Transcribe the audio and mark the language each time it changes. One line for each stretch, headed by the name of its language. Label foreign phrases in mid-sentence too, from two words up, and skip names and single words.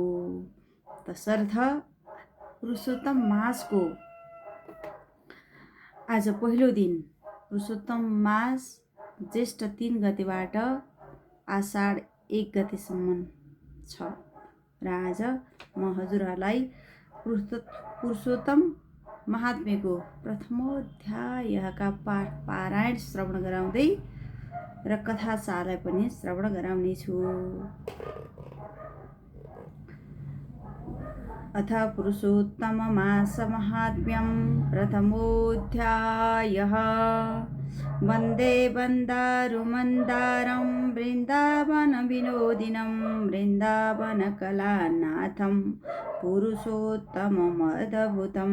Nepali: तसर्थ पुरुषोत्तम मासको आज पहिलो दिन, पुरुषोत्तम मास ज्येष्ठ 3 गतेबाट आषाढ 1 गतेसम्म छ र आज म हजुरहरूलाई पुरुषोत्तम महात्म्यको प्रथमोध्यायका पाठ पारायण श्रवण गराउँदै र कथा सारलाई पनि श्रवण गराउने छु।
Sanskrit: अथ पुरुषोत्तम मास महात्म्यं प्रथमोऽध्यायः। वन्दे वन्दारुमन्दारं वृन्दावन विनोदिनं वृन्दावनकलानाथं पुरुषोत्तममद्भुतं।